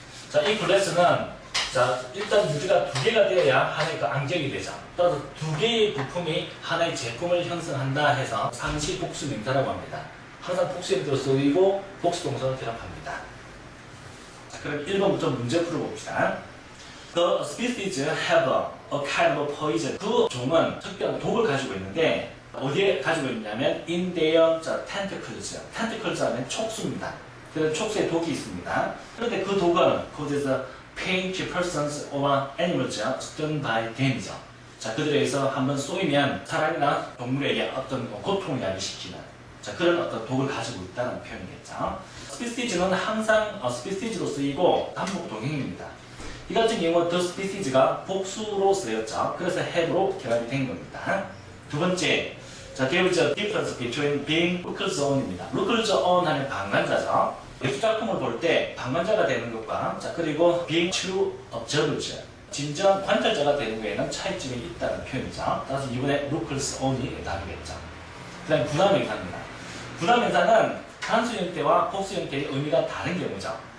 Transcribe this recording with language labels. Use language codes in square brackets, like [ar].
[ko] 자, 이 글래스는, 자, 일단 유리가 두 개가 되어야 하나의 그 안경이 되죠. 따라서 두 개의 부품이 하나의 제품을 형성한다 해서 상시 복수 명사라고 합니다. 항상 복수형으로 쓰이고 복수 동사로 결합합니다. 자, 그럼 1번부터 문제 풀어봅시다. [en] The species have a kind of poison. [ko] 그 종은 특별한 독을 가지고 있는데 어디에 가지고 있냐면 [en] in their tentacles. [ko] tentacles 하면 촉수입니다. 그래서 촉수에 독이 있습니다. 그런데 그 독은 [en] causes pained persons or animals stung by them이죠. [ko] 자, 그들에 의해서 한번 쏘이면 사람이나 동물에게 어떤 고통을 야기시키는 자, 그런 어떤 독을 가지고 있다는 표현이겠죠. 스피시즈는 항상 스피시즈로 쓰이고 반복 동형입니다. 이 같은 경우는 the species가 복수로 쓰였죠. 그래서 have로 결합이 된 겁니다. 두 번째, [en] 자, there is a difference between being lookers on입니다. [ko] lookers on 하면 방관자죠. 예술작품을 볼 때 방관자가 되는 것과 자, 그리고 [en] being true observers [ko] 진정 관찰자가 되는 거에는 차이점이 있다는 표현이죠. 따라서 이번에 lookers on이 답이겠죠. 그 다음에 분화명사입니다. 분화명사는 단수 형태와 복수 형태의 의미가 다른 경우죠.